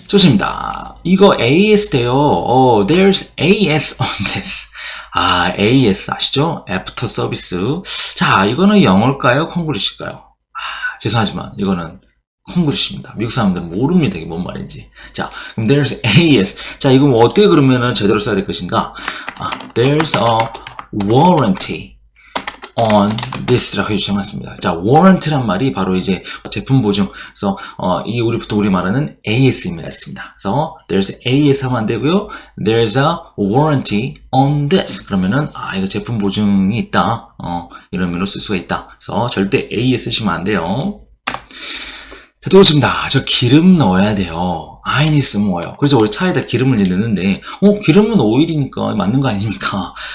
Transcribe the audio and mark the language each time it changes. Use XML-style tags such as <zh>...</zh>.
<ko>좋습니다. 이거 AS 돼요.</ko> <en>There's AS on this.</en> <ko>AS 아시죠? After Service. 자, 이거는 영어일까요? 콩글리시일까요? 죄송하지만 이거는 콩글리시입니다. 미국 사람들은 모릅니다. 이게 뭔 말인지. 자, 그럼</ko> <en>there's AS.</en> <ko>자, 이거 뭐 어떻게 그러면 제대로 써야 될 것인가?</ko> <en>There's a warranty on this</en> <ko>라고 해주셔야겠습니다. 자, warranty란 말이 바로 이제 제품 보증. 그래서 이게 우리 말하는 AS입니다. 그래서</ko> <en>there's AS</en> <ko>하면 안 되고요.</ko> <en>There's a warranty on this.</en> <ko>그러면은 이거 제품 보증이 있다. 이런 의미로 쓸 수가 있다. 그래서 절대 AS 쓰시면 안 돼요. 자, 또 오십니다. 저 기름 넣어야 돼요.</ko> <en>I need some oil.</en> <ko>그래서 우리 차에다 기름을 이제 넣는데, 기름은 오일이니까 맞는 거 아닙니까?</ko>